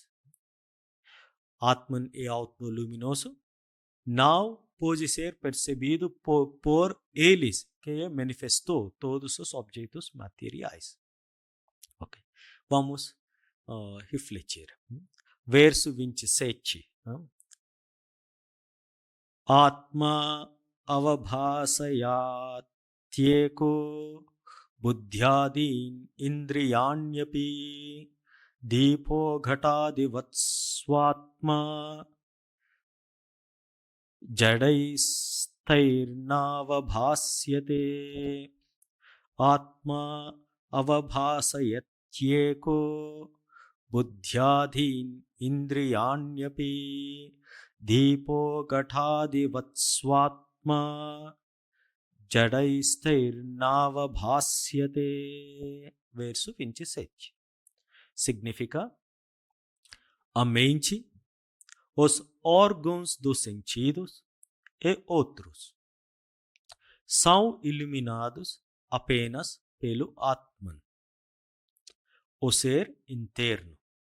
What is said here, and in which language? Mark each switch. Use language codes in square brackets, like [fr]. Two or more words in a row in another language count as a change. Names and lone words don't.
[pt] Atman é autoluminoso, não pode ser percebido por eles, que manifestou todos os objetos materiais. Okay. Vamos refletir. Verso 27. [sa] आत्मा अवभासयत्येको बुद्ध्यादीन् इन्द्रियाण्यपि दीपो घटादिवत् स्वात्मा जडैस्तैर्नावभास्यते. आत्मा अवभासयत्येको बुद्ध्यादीन् इन्द्रियाण्यपि दीपो घटादिवत् स्वात्मा जडैस्तैर्नावभास्यते. [pt] Verso 27. Significa: a mente, os órgãos dos sentidos e outros são iluminados apenas pelo Atman, o ser interno.